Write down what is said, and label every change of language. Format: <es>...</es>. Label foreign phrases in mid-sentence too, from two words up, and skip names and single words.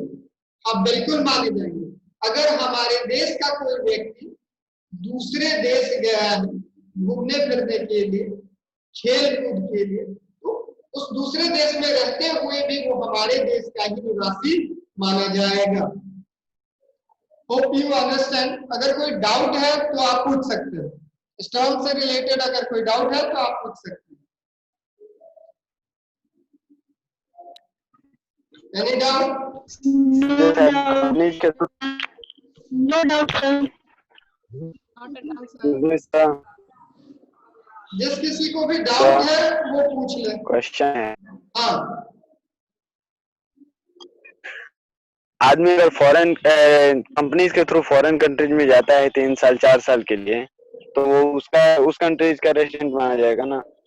<hi>हाँ, बिल्कुल माने जाएंगे। अगर हमारे देश का कोई व्यक्ति दूसरे देश गया है घूमने फिरने के लिए, खेल कूद के लिए, तो उस दूसरे देश में रहते हुए भी वो हमारे देश का ही निवासी माना जाएगा।</hi> <en>Hope you understand.</en> <hi>अगर कोई डाउट है तो आप पूछ सकते हो, इस टर्म से रिलेटेड अगर कोई डाउट है तो आप पूछ सकते हो।</hi> <en>Any doubt? No doubt. No doubt, sir.</en> <hi>जिस किसी को भी डाउट है वो पूछ ले। क्वेश्चन है, हाँ, आदमी अगर</hi> <en>foreign companies</en> <hi>के थ्रू</hi> <en>foreign countries</en> <hi>में जाता है 3 साल 4 साल के लिए, तो वो उसका उस कंट्रीज का रेसिडेंट माना जाएगा ना?</hi>